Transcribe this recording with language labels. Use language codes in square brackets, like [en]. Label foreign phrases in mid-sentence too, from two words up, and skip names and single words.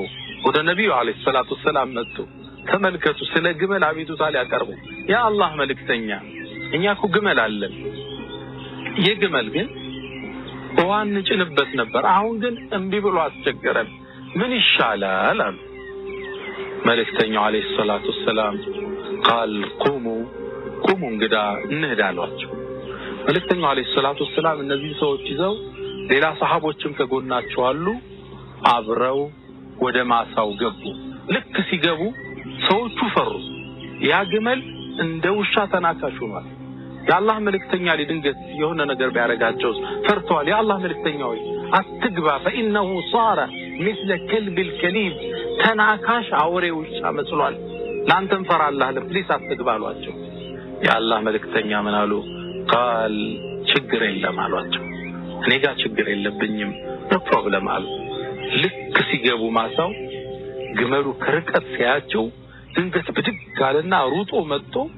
[am] ወደ ነብዩ [ar] عليه الصلاة السلام [am] መጡ። ተመልከቱ፣ ስለ ግመል አቤቱታ ሊያቀርቡ። ያ አላህ መልእክተኛ፣ እኛ እኮ ግመል አለን። ይህ ግመል ግን ውሃ እንጭንበት ነበር፣ አሁን ግን እምቢ ብሎ አስቸገረን፣ ምን ይሻላል አሉ። መልእክተኛው አለይሂ ሰላቱ ሰላም [ar] قال قوموا [am] እንግዳ እንሄድ አሏቸው። መልእክተኛው [ar] عليه الصلاة السلام [am] እነዚህ ሰዎች ይዘው ሌላ ሰሃቦችም ከጎናቸው አሉ፣ አብረው ወደ ማሳው ገቡ። ልክ ሲገቡ ሰዎቹ ፈሩ። ያ ግመል እንደ ውሻ ተናካሽ ሆኗል። የአላህ መልእክተኛ ሊድንገት የሆነ ነገር ቢያረጋቸው ፈርተዋል። የአላህ መልእክተኛ ሆይ አትግባ፣ [ar] فإنه صار مثل كلب الكليب [am] ተናካሽ አውሬ ውሻ መስሏል፣ ላንተም ፈራላህ፣ ለፕሊስ አትግባ አሏቸው። የአላህ መልእክተኛ ምን አሉ? قال ችግር የለም አሏቸው። እኔ ጋር ችግር የለብኝም፣ [en] no problem [am] አሉ። ልክ ሲገቡ ማሳው ግመሉ ከርቀት ሲያቸው ድንገት ብድግ አለና ሩጦ መጥቶ